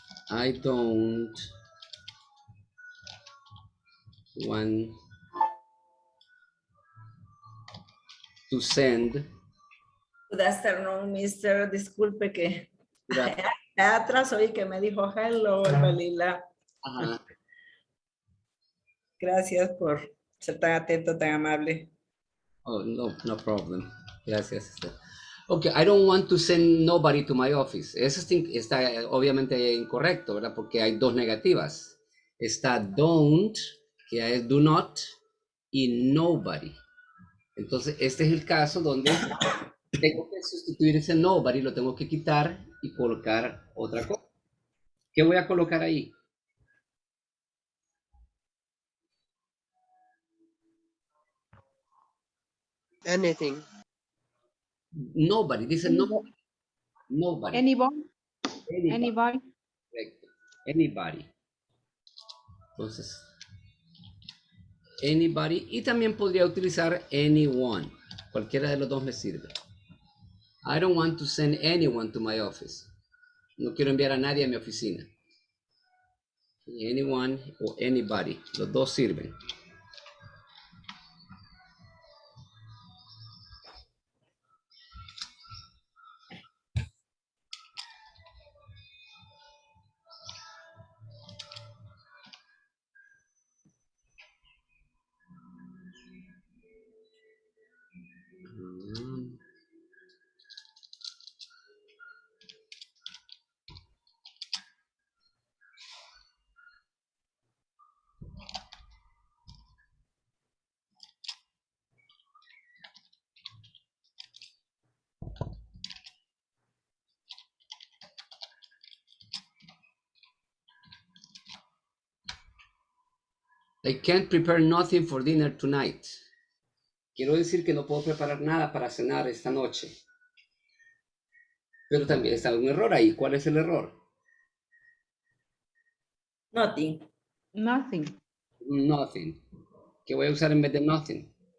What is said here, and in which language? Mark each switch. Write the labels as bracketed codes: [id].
[en] I don't want to send. Good afternoon, Mr. [es] Disculpe que atrás oí que me dijo hello, Balila. Ajá. Gracias por ser tan atento, tan amable. [en] Oh, no problem. Gracias. Ok, I don't want to send nobody to my office. [es] Eso está obviamente incorrecto, ¿verdad? Porque hay dos negativas. Está don't, que es do not, y nobody. Entonces, este es el caso donde tengo que sustituir ese nobody, lo tengo que quitar y colocar otra cosa. ¿Qué voy a colocar ahí? [en] Anything. Nobody, dice nobody. Nobody. Anybody. Anybody. Anybody. [es] Correcto. Anybody. Entonces, anybody. Y también podría utilizar anyone. Cualquiera de los dos me sirve. [en] I don't want to send anyone to my office. [es] No quiero enviar a nadie a mi oficina. Anyone o anybody. Los dos sirven. [en] I can't prepare nothing for dinner tonight. [es] Quiero decir que no puedo preparar nada para cenar esta noche. Pero también está un error ahí. ¿Cuál es el error? [en] Nothing. Nothing. Nothing. [es] ¿Qué voy a usar en vez de nothing?